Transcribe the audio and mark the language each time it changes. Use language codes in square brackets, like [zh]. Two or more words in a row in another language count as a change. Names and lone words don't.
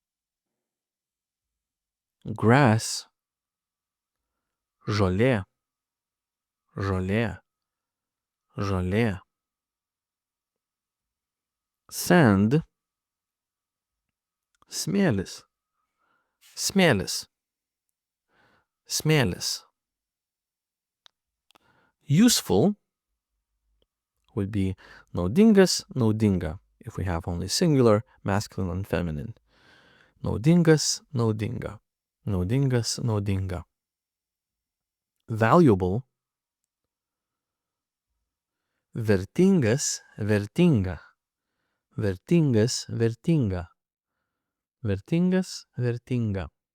[en] Grass. Žolė. [lt] Žolė. Žolė. [en] Sand. Smėlis. [lt] Smėlis. Smėlis. [en] Useful would be [lt] naudingas, naudinga, [en] if we have only singular, masculine and feminine. [lt] Naudingas, naudinga. Naudingas, naudinga. Valuable. Vertingas, vertinga. Vertingas, vertinga. Vertingas, vertinga.